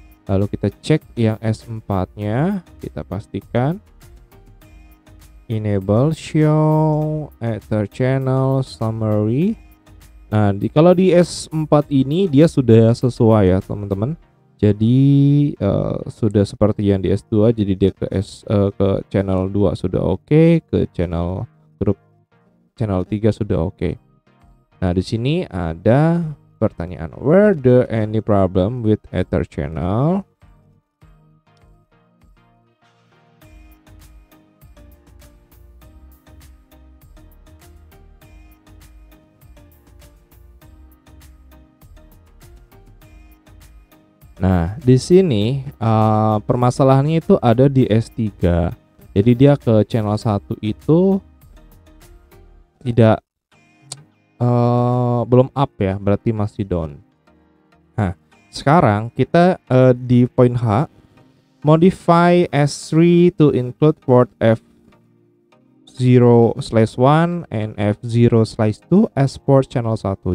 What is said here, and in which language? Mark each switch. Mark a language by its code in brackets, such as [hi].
[id] Lalu kita cek yang S4-nya, kita pastikan enable show Ether channel summary. Nah, kalau di S4 ini dia sudah sesuai ya teman-teman. Jadi sudah seperti yang di S2, jadi dia ke channel 2 sudah oke, ke grup channel 3 sudah oke. Nah, di sini ada pertanyaan, [en] were there any problem with Ether channel? [id] Nah, di sini permasalahannya itu ada di S3. Jadi dia ke channel 1 itu tidak belum up ya, berarti masih down. Nah, sekarang kita di poin H, [en] modify S3 to include port F0/1 and F0/2 as port channel 1.